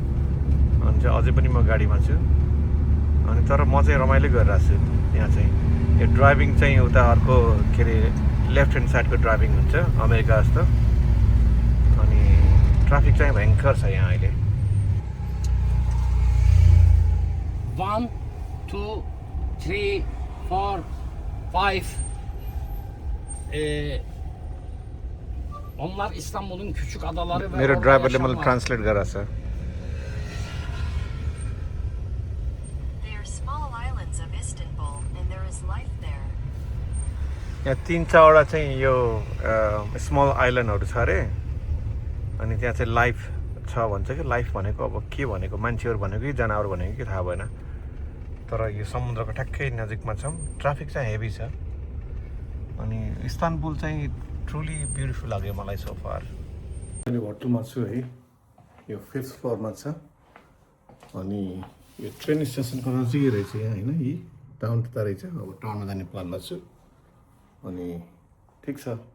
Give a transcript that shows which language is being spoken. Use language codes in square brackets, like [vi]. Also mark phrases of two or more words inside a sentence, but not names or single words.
[ne] अनि चाहिँ अझै पनि म गाडीमा छु अनि तर म चाहिँ रमाइलो गरिरहेको छु यहाँ चाहिँ यो ड्राइभिङ चाहिँ उता अर्को के अरे [en] left hand side [ne] ड्राइभिङ हुन्छ अमेरिका जस्तो अनि ट्राफिक चाहिँ भयङ्कर छ यहाँ अहिले [tr] 1 2 3 4 5 onlar İstanbul'un küçük adaları ve [ne] मेरो [tr] orada [ne] ड्राइभरले मलाई [tr] yaşam var. [ne] ट्रान्सलेट गराएको छ [en] They are small islands of Istanbul, and there is life there. [ne] यहाँ 3-4वटा चाहिँ यो [en] small islands [ne] छ अरे अनि त्यहाँ चाहिँ लाइफ छ भन्छ कि लाइफ भनेको अब के भनेको मान्छेहरू भनेको कि जनावर भनेको कि थाहा भएन तर यो समुद्रको ठ्याक्कै नजिकमा छौँ ट्राफिक चाहिँ हेभी छ अनि इस्तानबुल चाहिँ [en] truly beautiful [ne] लाग्यो मलाई [en] so far [ne] अहिले होटलमा छु है यो 5th फ्लोरमा छ अनि यो [en] train station [ne] नजिकै रहेछ यहाँ होइन यी टाउन त रहेछ अब टाउनमा जाने प्लानमा छु अनि ठिक छ